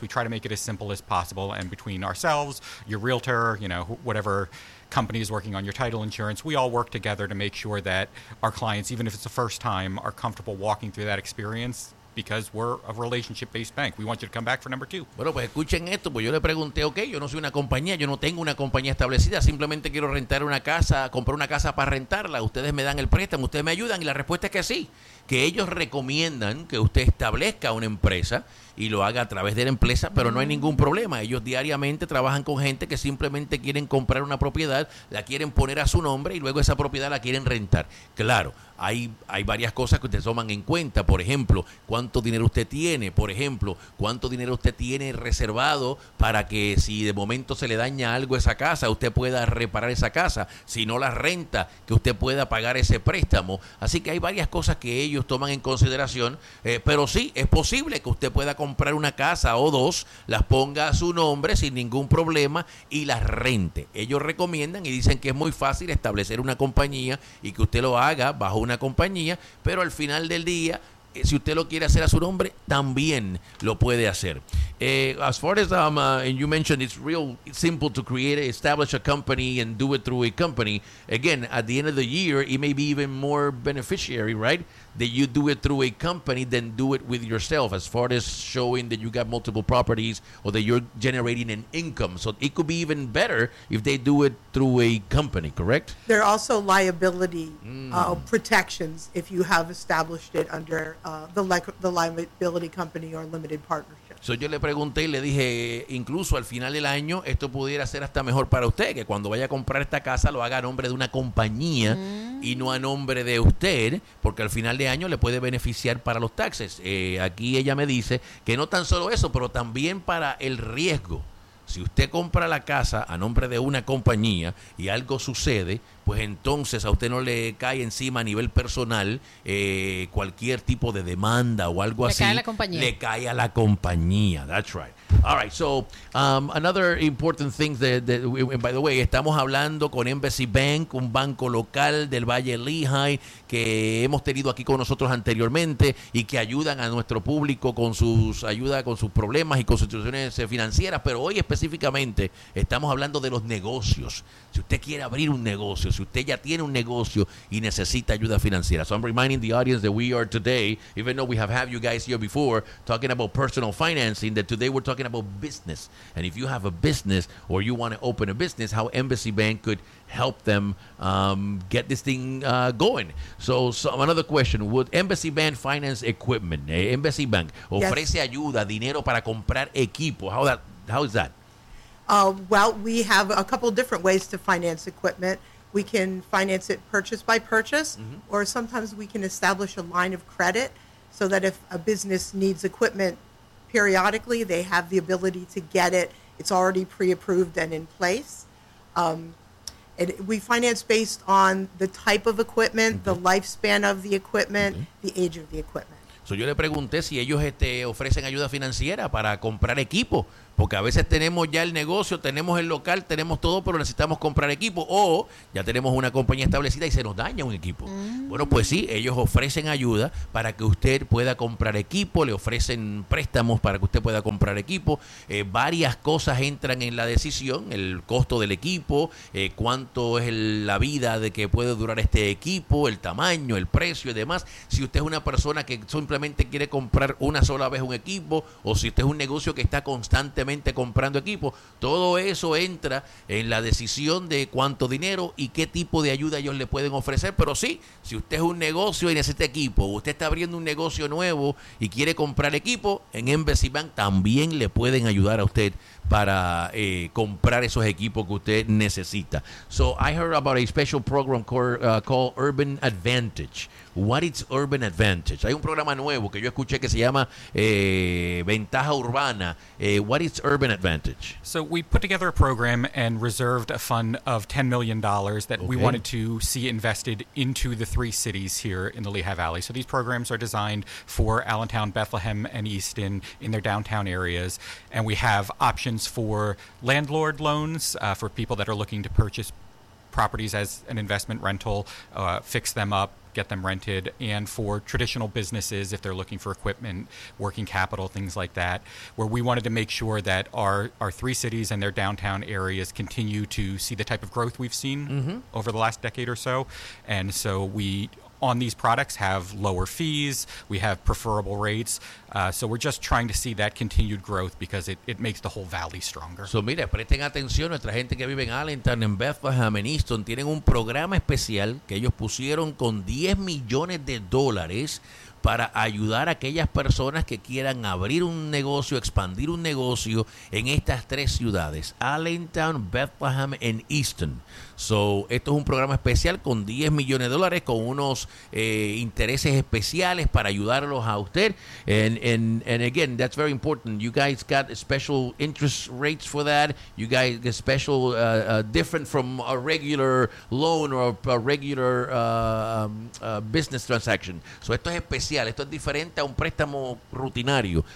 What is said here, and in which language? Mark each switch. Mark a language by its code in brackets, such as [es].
[en] We try to make it as simple as possible. And between ourselves, your realtor, you know, whatever company is working on your title insurance, we all work together to make sure that our clients, even if it's the first time, are comfortable walking through that experience. Because we're a relationship-based bank. We want you to come back for number two. [es] Bueno, pues escuchen esto. Pues yo le pregunté, ok, yo no soy una compañía. Yo no tengo una compañía establecida. Simplemente quiero rentar una casa, comprar una casa para rentarla. Ustedes me dan el préstamo. Ustedes me ayudan. Y la respuesta es que sí. Que ellos recomiendan que usted establezca una empresa y lo haga a través de la empresa, pero no hay ningún problema. Ellos diariamente trabajan con gente que simplemente quieren comprar una propiedad, la quieren poner a su nombre y luego esa propiedad la quieren rentar. Claro, hay varias cosas que usted toman en cuenta. Por ejemplo, ¿cuánto dinero usted tiene? Por ejemplo, ¿cuánto dinero usted tiene reservado para que si de momento se le daña algo a esa casa, usted pueda reparar esa casa? Si no la renta, que usted pueda pagar ese préstamo. Así que hay varias cosas que ellos toman en consideración, pero sí, es posible que usted pueda comprar una casa o dos, las ponga a su nombre sin ningún problema y las rente. Ellos recomiendan y dicen que es muy fácil establecer una compañía y que usted lo haga bajo una compañía, pero al final del día, si usted lo quiere hacer a su nombre, también lo puede hacer. [en] As far as and you mentioned, it's real simple to create, establish a company and do it through a company. Again, at the end of the year, it may be even more beneficiary, right? That you do it through a company than do it with yourself as far as showing that you got multiple properties or that you're generating an income. So it could be even better if they do it through a company, correct? There are also liability protections if you have established it under the liability company or limited partnership. [es] So yo le pregunté y le dije, incluso al final del año, esto pudiera ser hasta mejor para usted, que cuando vaya a comprar esta casa lo haga a nombre de una compañía y no a nombre de usted, porque al final de año le puede beneficiar para los taxes. Aquí ella me dice que no tan solo eso, pero también para el riesgo. Si usted compra la casa a nombre de una compañía y algo sucede, pues entonces a usted no le cae encima a nivel personal cualquier tipo de demanda o algo le así. Le cae a la compañía. Le cae a la compañía. [en] That's right. All right. So, another important thing that, by the way, [es] estamos hablando con Embassy Bank, un banco local del Valle Lehigh que hemos tenido aquí con nosotros anteriormente y que ayudan a nuestro público con sus ayudas, con sus problemas y con sus situaciones financieras. Pero hoy específicamente estamos hablando de los negocios. Si usted quiere abrir un negocio, si usted ya tiene un negocio y necesita ayuda financiera. [en] So I'm reminding the audience that we are today, even though we have had you guys here before, talking about personal financing, that today we're talking about business. And if you have a business or you want to open a business, how Embassy Bank could help them get this thing going. So another question, would Embassy Bank finance equipment? [es] Embassy Bank ofrece ayuda, dinero para comprar equipo. [en] How is that? Well, we have a couple different ways to finance equipment. We can finance it purchase by purchase, or sometimes we can establish a line of credit so that if a business needs equipment periodically, they have the ability to get it. It's already pre-approved and in place. And we finance based on the type of equipment, the lifespan of the equipment, the age of the equipment. [es] So yo le pregunté si ellos ofrecen ayuda financiera para comprar equipo, porque a veces tenemos ya el negocio, tenemos el local, tenemos todo, pero necesitamos comprar equipo, o ya tenemos una compañía establecida y se nos daña un equipo. Bueno, pues sí, ellos ofrecen ayuda para que usted pueda comprar equipo, le ofrecen préstamos para que usted pueda comprar equipo. Varias cosas entran en la decisión, el costo del equipo, cuánto es la vida de que puede durar este equipo, el tamaño, el precio y demás. Si usted es una persona que simplemente quiere comprar una sola vez un equipo, o si usted es un negocio que está constante comprando equipo, todo eso entra en la decisión de cuánto dinero y qué tipo de ayuda ellos le pueden ofrecer. Pero sí, si usted es un negocio y necesita equipo, usted está abriendo un negocio nuevo y quiere comprar equipo, en Embassy Bank también le pueden ayudar a usted para comprar esos equipos que usted necesita. [en] So I heard about a special program called Urban Advantage. What is Urban Advantage? [es] Hay un programa nuevo que yo escuché que se llama Ventaja Urbana. [en] What is Urban Advantage? So we put together a program and reserved a fund of $10 million that we wanted to see invested into the three cities here in the Lehigh Valley. So these programs are designed for Allentown, Bethlehem, and Easton in their downtown areas. And we have options for landlord loans for people that are looking to purchase properties as an investment rental, fix them up, get them rented, and for traditional businesses if they're looking for equipment, working capital, things like that, where we wanted to make sure that our three cities and their downtown areas continue to see the type of growth we've seen over the last decade or so. And so we, on these products, have lower fees, we have preferable rates, so we're just trying to see that continued growth because it makes the whole valley stronger. [es] So mire, presten atención, nuestra gente que vive en Allentown, en Bethlehem, en Easton, tienen un programa especial que ellos pusieron con $10 million para ayudar a aquellas personas que quieran abrir un negocio, expandir un negocio en estas tres ciudades, Allentown, Bethlehem and Easton. So, esto es un programa especial con $10 million con unos intereses especiales para ayudarlos a usted. [en] And again, that's very important. You guys got special interest rates for that. You guys get special, different from a regular loan or a regular business transaction. So, [es] esto es especial. Esto es diferente a un préstamo rutinario.